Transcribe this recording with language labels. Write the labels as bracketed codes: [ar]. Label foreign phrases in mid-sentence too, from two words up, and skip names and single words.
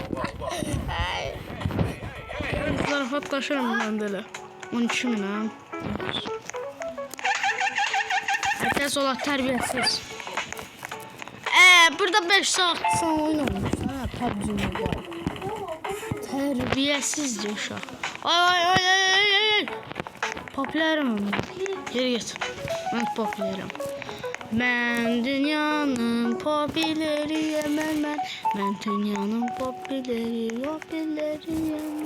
[tr] Zarafatlaşırım ben de öyle. 12.000 ha. Herkes ola terbiyesiz. Burada 5 saat sonra oynamış. Ha PUBG Mobile. Terbiyesizce uşaq. [az] Ay. Popülərim mən. Geri get. Mən popülərim. Mən dünyanın popüləriyəm mən. Mən dünyanın popüləriyəm.